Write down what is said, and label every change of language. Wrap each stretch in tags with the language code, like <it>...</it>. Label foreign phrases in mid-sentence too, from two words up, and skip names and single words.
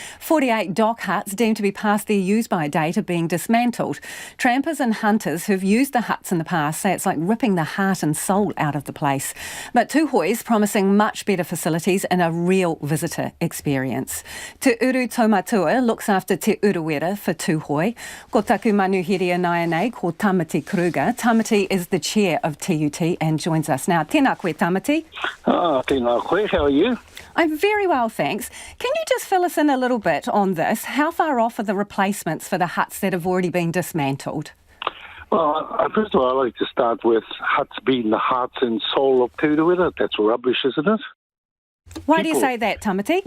<en>48 dock huts deemed to be past their use-by date are being dismantled. Trampers and hunters who've used the huts in the past say it's like ripping the heart and soul out of the place. But Tūhoe's promising much better facilities and a real visitor experience. Te Uru Taumatua looks after Te Urewera for Tūhoe.</en> <mi>Ko taku manuhiria nai nei ko Tamati Kruger.</mi> <en>Tamati is the chair of TUT and joins us now.</en> <mi>Tēnā koe, Tamati. Tēnā koe,</mi> <en>how are you? I'm very well, thanks. Can you just fill us in a little bit on this? How far off are the replacements for the huts that have already been dismantled? Well, first of all, I'd like to start with huts being the heart and soul of Te Urewera. That's rubbish, isn't it? Why do you say that, Tamati?</en>